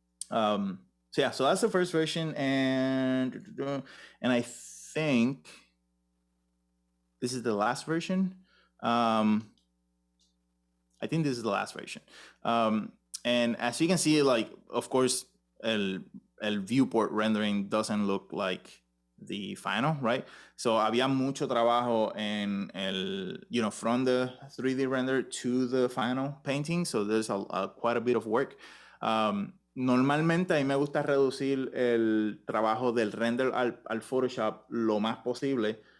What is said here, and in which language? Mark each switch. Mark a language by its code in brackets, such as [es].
[en] So yeah, so that's the first version, and I think this is the last version. I think this is the last version. And as you can see, like, of course, el viewport rendering doesn't look like the final, right? So [es] había mucho trabajo en [en] from the 3D render to the final painting. So there's quite a bit of work. [es] Normalmente a mí me gusta reducir el trabajo del render al Photoshop lo más posible.